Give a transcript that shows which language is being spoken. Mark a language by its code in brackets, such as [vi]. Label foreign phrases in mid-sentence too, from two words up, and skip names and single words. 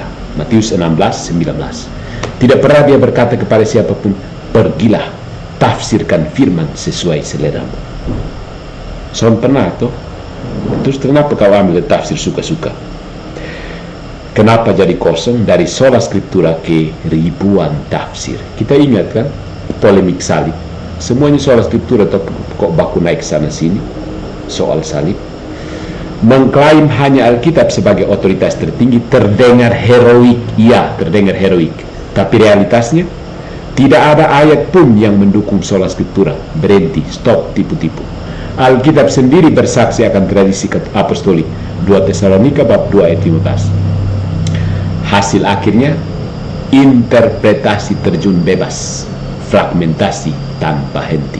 [id] Matius 16:19. Tidak pernah dia berkata kepada siapapun, pergilah, tafsirkan firman sesuai seleramu. [mkn] Son pernah toh? [id] Terus kenapa kau ambil tafsir suka-suka? Kenapa jadi kosong? Dari [la] sola scriptura [id] ke ribuan tafsir. Kita ingat kan polemik salib. Semuanya [la] sola scriptura, [id] atau kok baku naik sana sini soal salib. Mengklaim hanya Alkitab sebagai otoritas tertinggi terdengar heroik. Iya, terdengar heroik. Tapi realitasnya tidak ada ayat pun yang mendukung [la] sola scriptura. [id] Berhenti, stop tipu-tipu. Alkitab sendiri bersaksi akan tradisi apostolik. 2 Tesalonika bab 2 ayat 15. Hasil akhirnya interpretasi terjun bebas, fragmentasi tanpa henti.